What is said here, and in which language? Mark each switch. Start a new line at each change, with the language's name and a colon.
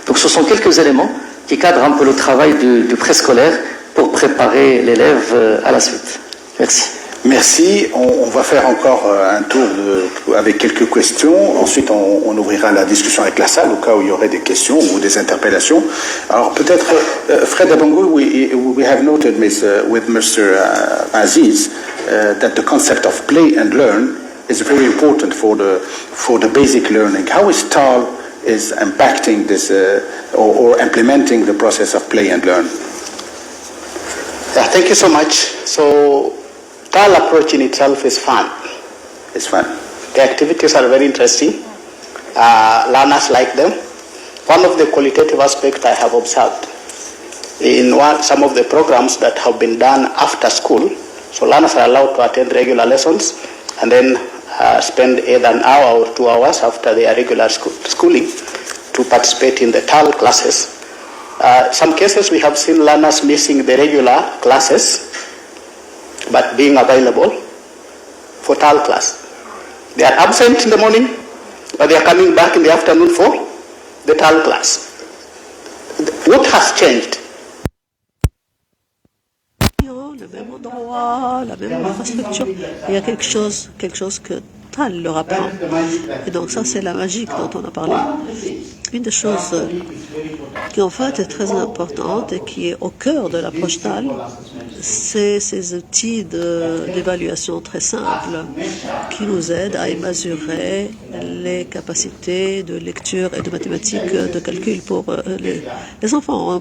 French: Donc ce sont quelques éléments qui cadrent un peu le travail du préscolaire pour préparer l'élève à la suite. Merci. Merci. On va faire encore un tour avec quelques questions. Ensuite, on ouvrira la discussion avec la salle au cas où il y aurait des questions ou des interpellations. Alors peut-être,
English: Fred Abongo, we have noted with Mr. Aziz that the concept of play and learn is very important for the basic learning. How is TAL is impacting this or implementing the process of play and learn? Yeah, thank you so much. So, TAL approach in itself is fun. It's fun. The activities are very interesting. Learners like them. One of the qualitative aspects I have observed in some of the programs that have been done after school, so learners are allowed to attend regular lessons and then spend either an hour or 2 hours after their regular schooling to participate in the TAL classes. Some cases we have seen learners missing the regular classes but being available for TAL class. They are absent in the morning, but they are coming back in the afternoon for the TAL class. What has changed?
French: Le même endroit, la même infrastructure. Il y a quelque chose que TAL leur apprend. Et donc ça, c'est la magie dont on a parlé. Une des choses qui en fait est très importante et qui est au cœur de l'approche TAL, c'est ces outils d'évaluation très simples qui nous aident à mesurer les capacités de lecture et de mathématiques, de calcul pour les enfants.